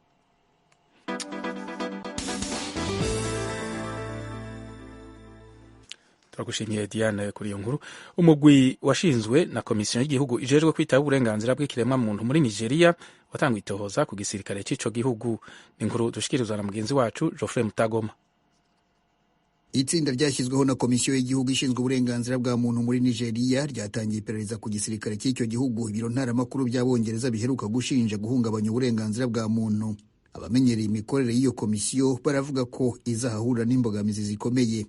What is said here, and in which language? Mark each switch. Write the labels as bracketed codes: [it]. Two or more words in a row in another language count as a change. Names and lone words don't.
[rn] Turagushimiye Diane kuri iyo nkuru. Umugwi washinzwe na komisiyo y'igihugu ijejwe kwitaho uburenganzira bw'ikiremwa muntu muri Nigeria watanguye itohoza ku gisirikare c'ico gihugu. Ni inkuru dushikirizwa na mugenzi wacu Geoffrey Mutagoma. [rw] Itsinda ryashyizweho na komisiyo y'igihugu ishinzwe uburenganzira bwa muntu muri Nigeria ryatangiye iperereza ku gisirikare cy'icyo gihugu. Ibiro ntaramakuru by'Abongereza biheruka gushinja guhungabanya uburenganzira bwa muntu. Abamenyereye imikorere y'iyo komisiyo baravuga ko izahahura n'imbogamizi zikomeye.